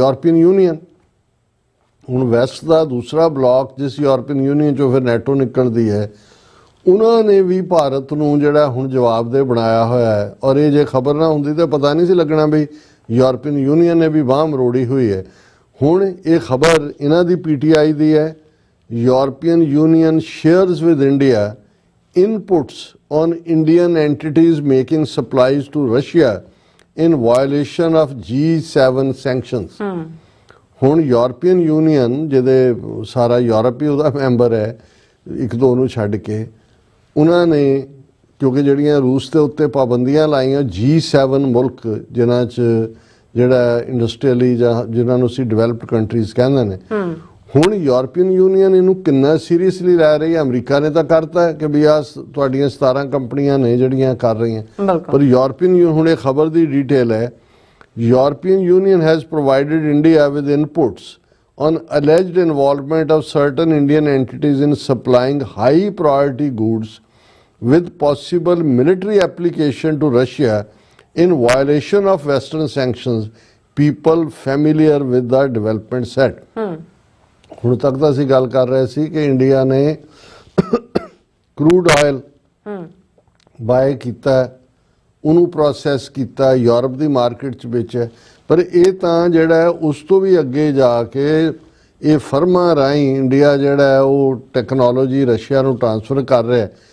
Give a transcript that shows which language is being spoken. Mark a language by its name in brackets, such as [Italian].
[Punjabi] European union, ਹੁਣ West ਦਾ ਦੂਸਰਾ block ਜਿਸ ਯੂਰਪੀਅਨ ਯੂਨੀਅਨ 'ਚੋਂ ਫਿਰ ਨੈਟੋ ਨਿਕਲਦੀ ਹੈ, ਉਹਨਾਂ ਨੇ ਵੀ ਭਾਰਤ ਨੂੰ ਜਿਹੜਾ ਹੁਣ ਜਵਾਬਦੇਹ ਬਣਾਇਆ ਹੋਇਆ ਹੈ। ਔਰ ਇਹ ਜੇ ਖਬਰ ਨਾ ਹੁੰਦੀ ਤਾਂ ਪਤਾ ਨਹੀਂ ਸੀ ਲੱਗਣਾ ਵੀ ਯੂਰਪੀਅਨ ਯੂਨੀਅਨ ਨੇ ਵੀ ਬਾਂਹ ਮਰੋੜੀ ਹੋਈ ਹੈ। ਹੁਣ ਇਹ ਖਬਰ ਇਹਨਾਂ ਦੀ PTI ਦੀ ਹੈ। European union [English] Shares with India inputs on Indian entities making supplies to Russia in violation of G7 sanctions. [Punjabi] ਹੁਣ ਯੂਰਪੀਅਨ ਯੂਨੀਅਨ ਜਿਹਦੇ ਸਾਰਾ ਯੂਰਪ ਹੀ ਉਹਦਾ ਮੈਂਬਰ ਹੈ, ਇੱਕ ਦੋ ਨੂੰ ਛੱਡ ਕੇ, ਉਹਨਾਂ ਨੇ ਕਿਉਂਕਿ ਜਿਹੜੀਆਂ ਰੂਸ ਦੇ ਉੱਤੇ ਪਾਬੰਦੀਆਂ ਲਾਈਆਂ, G7 ਮੁਲਕ ਜਿਨ੍ਹਾਂ 'ਚ ਜਿਹੜਾ ਇੰਡਸਟਰੀਅਲੀ ਜਾਂ ਜਿਨ੍ਹਾਂ ਨੂੰ ਅਸੀਂ ਡਿਵੈਲਪਡ ਕੰਟਰੀਜ਼ ਕਹਿੰਦੇ ਨੇ, ਹੁਣ ਯੂਰਪੀਅਨ ਯੂਨੀਅਨ ਇਹਨੂੰ ਕਿੰਨਾ ਸੀਰੀਅਸਲੀ ਲੈ ਰਹੀ ਹੈ। ਅਮਰੀਕਾ ਨੇ ਤਾਂ ਕਰਤਾ ਕਿ ਵੀ ਆ ਤੁਹਾਡੀਆਂ 17 ਕੰਪਨੀਆਂ ਨੇ ਜਿਹੜੀਆਂ ਕਰ ਰਹੀਆਂ, ਪਰ ਯੂਰਪੀਅਨ ਹੁਣ ਇਹ ਖਬਰ ਦੀ ਡਿਟੇਲ ਹੈ। European union [English] Has provided India with inputs on alleged involvement of certain Indian entities in supplying high priority goods with possible military application to Russia in violation of Western sanctions, people familiar with the development said. [Punjabi] ਹੁਣ ਤੱਕ ਤਾਂ ਅਸੀਂ ਗੱਲ ਕਰ ਰਹੇ ਸੀ ਕਿ India ਨੇ crude oil bye ਕੀਤਾ, ਉਹਨੂੰ ਪ੍ਰੋਸੈਸ ਕੀਤਾ, ਯੂਰਪ ਦੀ ਮਾਰਕੀਟ 'ਚ ਵੇਚਿਆ, ਪਰ ਇਹ ਤਾਂ ਜਿਹੜਾ ਹੈ ਉਸ ਤੋਂ ਵੀ ਅੱਗੇ ਜਾ ਕੇ ਇਹ ਫਰਮਾਂ ਰਾਹੀਂ ਇੰਡੀਆ ਜਿਹੜਾ ਹੈ ਉਹ ਟੈਕਨੋਲੋਜੀ ਰਸ਼ੀਆ ਨੂੰ ਟ੍ਰਾਂਸਫਰ ਕਰ ਰਿਹਾ।